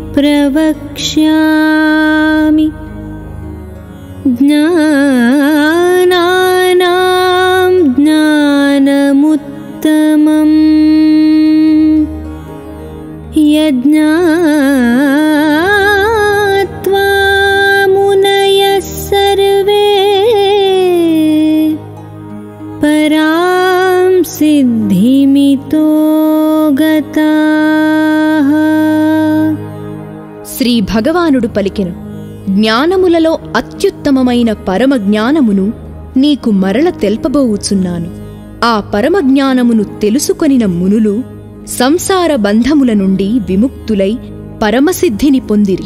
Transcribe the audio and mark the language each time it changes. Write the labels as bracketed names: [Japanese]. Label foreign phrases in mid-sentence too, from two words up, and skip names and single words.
[Sanskrit] प्रवक्ष्यामि ज्ञानानां ज्ञानमुत्तमम् यज्ञात्वा मुनयः सर्वे परां सिद्धिमितो गताः। [Telugu] శ్రీ భగవానుడు పలికెను, జ్ఞానములలో అత్యుత్తమమైన పరమజ్ఞానమును నీకు మరల తెల్పబోవుచున్నాను. ఆ పరమజ్ఞానమును తెలుసుకొనిన మునులు సంసార బంధముల నుండి విముక్తులై పరమసిద్ధిని పొందిరి.